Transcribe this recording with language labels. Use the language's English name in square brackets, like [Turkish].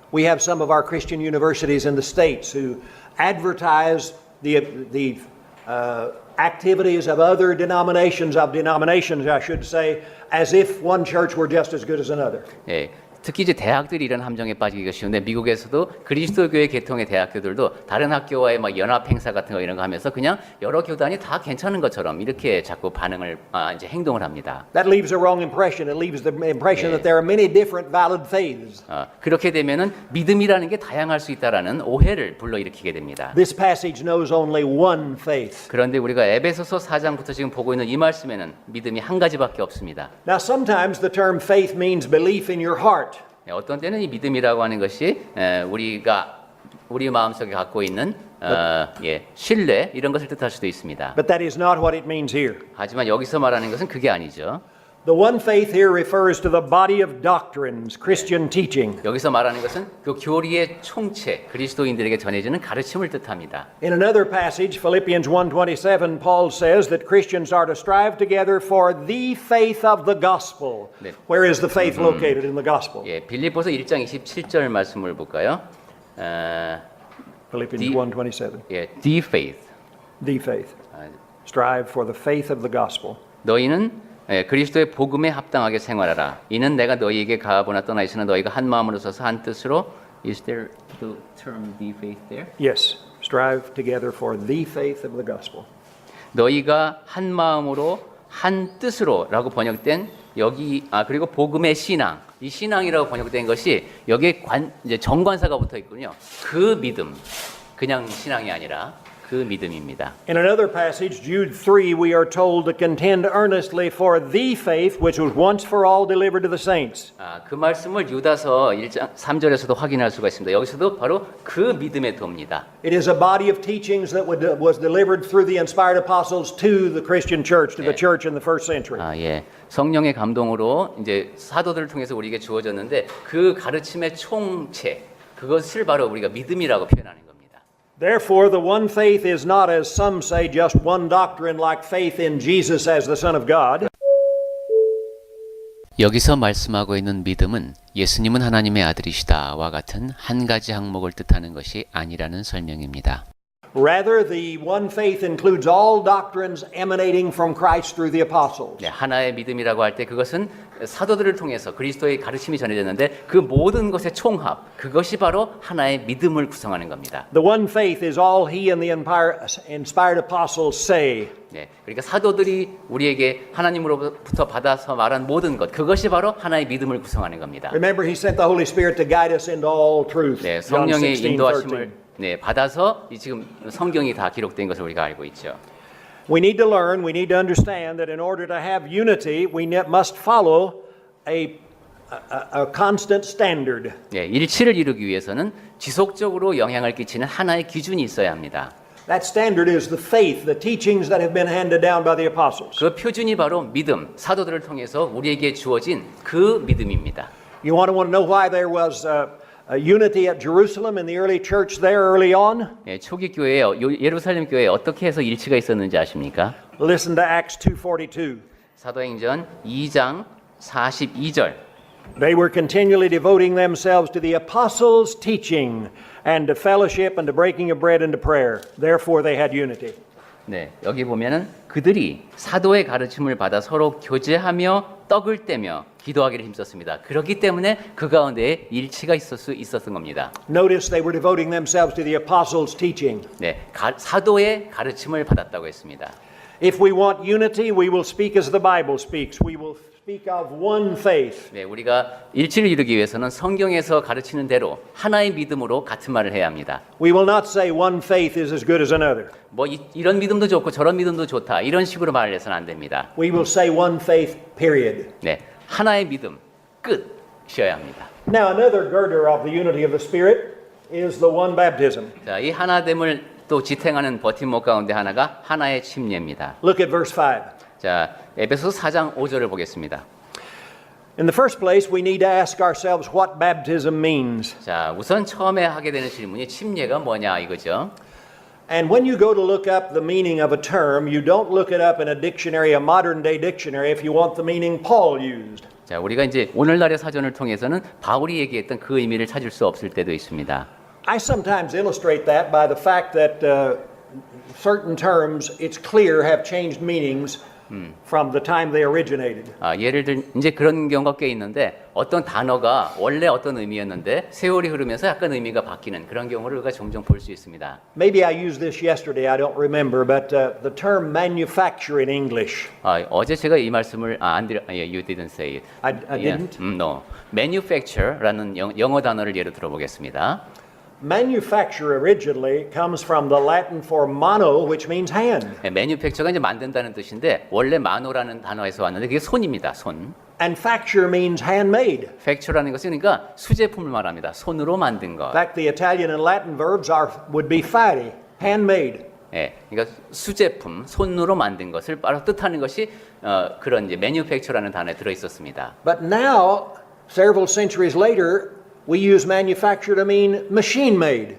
[English] We have some of our Christian universities in the States who advertise the activities of other denominations, I should say, as if one church were just as good as another. [Korean] 네, 특히 이제 대학들이 이런 함정에 빠지기가 쉬운데 미국에서도 그리스도교회 계통의 대학교들도 다른 학교와의 막 연합 행사 같은 거 이런 거 하면서 그냥 여러 교단이 다 괜찮은 것처럼 이렇게 자꾸 반응을 이제 행동을 합니다. [English] That leaves a wrong impression. It leaves the impression that there are many different valid faiths. [Korean] 그렇게 되면은 믿음이라는 게 다양할 수 있다라는 오해를 불러일으키게 됩니다. [English] This passage knows only one faith. [Korean] 그런데 우리가 에베소서 4장부터 지금 보고 있는 이 말씀에는 믿음이 한 가지밖에 없습니다. [English] Now, sometimes the term faith means belief in your heart. [Korean] 네, 어떤 때는 이 믿음이라고 하는 것이 우리가 우리 마음속에 갖고 있는 신뢰 이런 것을 뜻할 수도 있습니다. [English] But that is not what it means here. [Korean] 하지만 여기서 말하는 것은 그게 아니죠. [English] The one faith here refers to the body of doctrines, Christian teaching. [Korean] 여기서 말하는 것은 그 교리의 총체, 그리스도인들에게 전해지는 가르침을 뜻합니다. [English] In another passage, Philippians 1:27, Paul says that Christians are to strive together for the faith of the gospel. [Korean] 네. [English] Where is the faith located in the gospel? [Korean] 예, 빌립보서 1장 27절 말씀을 볼까요? [English] Philippians 1:27. 예, the faith. The faith. Strive for the faith of the gospel. [Korean] 너희는 그리스도의 복음에 합당하게 생활하라. 이는 내가 너희에게 가보나 떠나 있으나 너희가 한 마음으로 서서 한 뜻으로. [English] Is there the term the faith there? Yes. Strive together for the faith of the gospel. [Korean] 너희가 한 마음으로 한 뜻으로라고 번역된 여기 그리고 복음의 신앙. 이 신앙이라고 번역된 것이 여기에 이제 정관사가 붙어 있군요. 그 믿음. 그냥 신앙이 아니라 그 믿음입니다. [English] In another passage, Jude 3, we are told to contend earnestly for the faith which was once for all delivered to the saints. [Korean] 그 말씀을 유다서 1장 3절에서도 확인할 수가 있습니다. 여기서도 바로 그 믿음의 도입니다. [English] It is a body of teachings that was delivered through the inspired apostles to the Christian church, to the church in the first century. [Korean] 예. 성령의 감동으로 이제 사도들을 통해서 우리에게 주어졌는데 그 가르침의 총체, 그것을 바로 우리가 믿음이라고 표현하는 겁니다. [English] Therefore, the one faith is not, as some say, just one doctrine like faith in Jesus as the Son of God. [Korean] 여기서 말씀하고 있는 믿음은 예수님은 하나님의 아들이시다와 같은 한 가지 항목을 뜻하는 것이 아니라는 설명입니다. [English] Rather, the one faith includes all doctrines emanating from Christ through the apostles. [Korean] 네, 하나의 믿음이라고 할 때 그것은 사도들을 통해서 그리스도의 가르침이 전해졌는데 그 모든 것의 총합, 그것이 바로 하나의 믿음을 구성하는 겁니다. [English] The one faith is all he and the inspired apostles say. [Korean] 네, 그러니까 사도들이 우리에게 하나님으로부터 받아서 말한 모든 것, 그것이 바로 하나의 믿음을 구성하는 겁니다. [English] Remember, he sent the Holy Spirit to guide us into all truth. [Korean] 네, [English] John [Korean] 성령의 [English] 16:13. [Korean] 인도하심을 받아서 지금 성경이 다 기록된 것을 우리가 알고 있죠. [English] We need to learn, we need to understand that in order to have unity, we must follow a constant standard. [Korean] 네, 일치를 이루기 위해서는 지속적으로 영향을 끼치는 하나의 기준이 있어야 합니다. [English] That standard is the faith, the teachings that have been handed down by the apostles. [Korean] 그 표준이 바로 믿음, 사도들을 통해서 우리에게 주어진 그 믿음입니다. [English] You want to know why there was unity at Jerusalem in the early church there early on? [Korean] 네, 초기 교회에 예루살렘 교회에 어떻게 해서 일치가 있었는지 아십니까? [English] Listen to Acts 2:42. [Korean] 사도행전 2장 42절. [English] They were continually devoting themselves to the apostles' teaching and to fellowship and to breaking of bread and to prayer. Therefore they had unity. [Korean] 네, 여기 보면은 그들이 사도의 가르침을 받아 서로 교제하며 떡을 떼며 기도하기를 힘썼습니다. 그렇기 때문에 그 가운데에 일치가 있었던 겁니다. [English] Notice they were devoting themselves to the apostles' teaching. [Korean] 네, 사도의 가르침을 받았다고 했습니다. [English] If we want unity, we will speak as the Bible speaks. We will speak of one faith. [Korean] 네, 우리가 일치를 이루기 위해서는 성경에서 가르치는 대로 하나의 믿음으로 같은 말을 해야 합니다. [English] We will not say one faith is as good as another. [Korean] 뭐 이런 믿음도 좋고 저런 믿음도 좋다 이런 식으로 말을 해서는 안 됩니다. [English] We will say one faith, period. [Korean] 네, 하나의 믿음 끝이어야 합니다. [English] Now another girder of the unity of the Spirit is the one baptism. [Korean] 자, 이 하나됨을 또 지탱하는 버팀목 가운데 하나가 하나의 침례입니다. [English] Look at verse 5. [Korean] 자, 에베소서 4장 5절을 보겠습니다. [English] In the first place, we need to ask ourselves what baptism means. [Korean] 자, 우선 처음에 하게 되는 질문이 침례가 뭐냐 이거죠. [English] And when you go to look up the meaning of a term, you don't look it up in a dictionary, a modern day dictionary, if you want the meaning Paul used. [Korean] 자, 우리가 이제 오늘날의 사전을 통해서서는 바울이 얘기했던 그 의미를 찾을 수 없을 때도 있습니다. [English] I sometimes illustrate that by the fact that certain terms, it's clear, have changed meanings from the time they originated. [Korean] 예를 들 이제 그런 경우가 꽤 있는데 어떤 단어가 원래 어떤 의미였는데 세월이 흐르면서 약간 의미가 바뀌는 그런 경우를 우리가 종종 볼 수 있습니다. [English] Maybe I used this yesterday, I don't remember, but the term manufacture in English. [Korean] 어제 제가 이 말씀을 [English] you didn't say it. I didn't? No. [Korean] Manufacture라는 영어 단어를 예로 들어보겠습니다. [English] Manufacture originally comes from the Latin for mano, which means hand. [Korean] 네, manufacture가 이제 만든다는 뜻인데 원래 mano라는 단어에서 왔는데 그게 손입니다. 손. [English] And facture means handmade. [Korean] facture라는 것은 그러니까 수제품을 말합니다. 손으로 만든 것. [English] In fact, the Italian and Latin verbs would be fare, handmade. [Korean] 예, 그러니까 수제품, 손으로 만든 것을 바로 뜻하는 것이 그런 이제 manufacture라는 단어에 들어 있었습니다. [English] But now, several centuries later, we use manufacture to mean machine made.